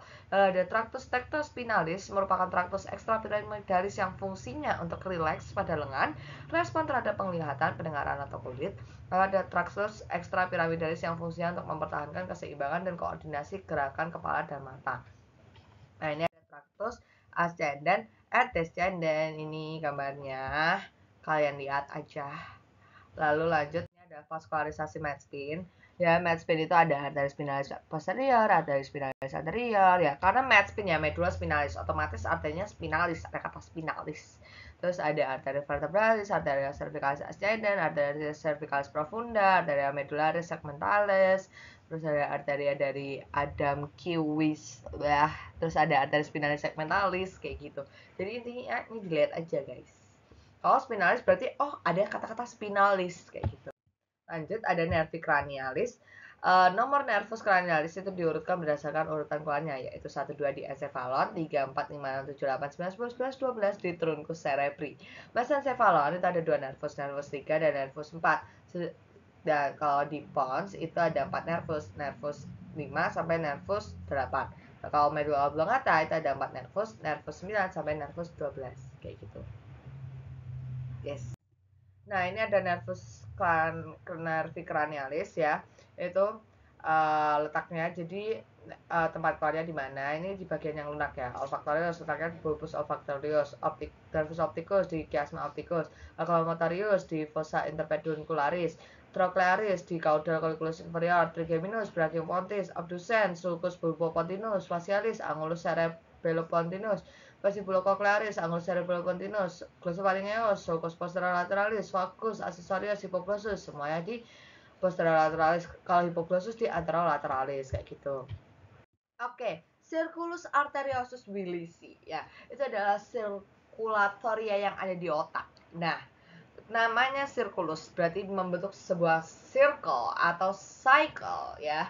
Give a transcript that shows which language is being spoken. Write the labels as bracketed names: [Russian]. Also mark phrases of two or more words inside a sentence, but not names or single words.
[Indonesian] Ada tractus tectospinalis merupakan tractus ekstrapiramidalis yang fungsinya untuk rileks pada lengan, respon terhadap penglihatan, pendengaran atau kulit. Ada tractus ekstrapiramidalis yang fungsinya untuk mempertahankan keseimbangan dan koordinasi gerakan kepala dan mata. Nah, ini ada [Latin] tractus ascendens et descendens, [Indonesian] ini gambarnya, kalian lihat aja. Lalu lanjut, ini ada vaskularisasi medspin. Ya, medspin itu ada arteria spinalis posterior, arteria spinalis anterior, ya karena medspin ya, medulla spinalis, otomatis arterinya spinalis, ada kata spinalis. Terus ada arteria vertebralis, arteria cervicalis ascendens, arteria cervicalis profunda, arteria medullaris segmentalis, terus ada arteria dari Adam Kiwis, terus ada arteria spinalis segmentalis, kayak gitu. Jadi intinya ini dilihat aja guys. Kalau spinalis berarti ada kata-kata spinalis kayak gitu. Lanjut, ada nervi cranialis. Nomor nervus cranialis itu diurutkan berdasarkan urutan keluarnya, yaitu 1, 2 di encephalon, 3, 4, 5, 6, 7, 8, 9, 10, 11, 12 di truncus cerebri. Mesencephalon itu ada 2 nervus 3 dan nervus 4. Dan kalau di pons itu ada 4 nervus 5 sampai nervus 8. Nah, kalau medulla oblongata itu ada 4 nervus 9 sampai nervus 12 kayak gitu. Yes. Nah, ini ada nervi cranialis ya. Itu letaknya. Jadi tempat keluarnya di mana? Ini di bagian yang lunak ya. Olfactorius letaknya di bulbus olfactorius, nervus opticus di chiasma opticus, oculomotorius di fossa interpeduncularis, trochlearis di caudal colliculus inferior, trigeminus brachiopontis, abducens, sulcus bulbopontinus, facialis, angulus cerebellopontinus, vestibulocochlearis, angulus cerebellopontinus, glossopharyngeus, sulcus posterolaterales, valgus, accessorius, hypoglosssus, semuanya di posterolaterales. Kalau hypoglosssus di anterolaterales kayak gitu. Oke, circulus arteriosus Willisi ya. Itu adalah sirkulatoria yang ada di otak. Nah, namanya circulus berarti membentuk sebuah circle atau cycle ya.